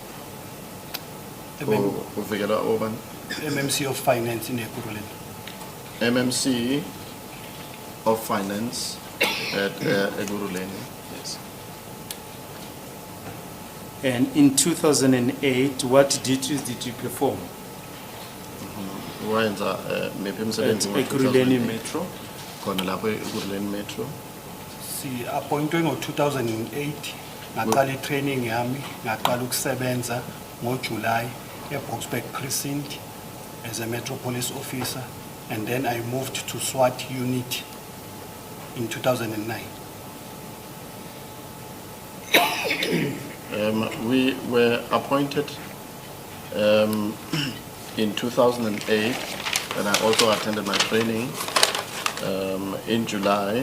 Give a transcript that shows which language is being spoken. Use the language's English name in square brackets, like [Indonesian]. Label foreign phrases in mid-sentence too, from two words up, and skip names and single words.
[Zulu] Uvikela Oban. [English] MMC of Finance in Ekurhuleni. MMC of Finance at Ekurhuleni. Yes. And in 2008, what duties did you perform? [Zulu] Wayenza mephi [English] At [Zulu] umsebenzi Ekurhuleni Metro? khona lapho Ekurhuleni Metro. [English] Si appointed in 2008, [Zulu] ngaqala training yami, ngaqala ukusebenza ngoJuly eBoksburg precinct [English] as a Metro Police officer, and then I moved to SWAT unit in 2009. We were appointed in 2008, and I also attended my training in July.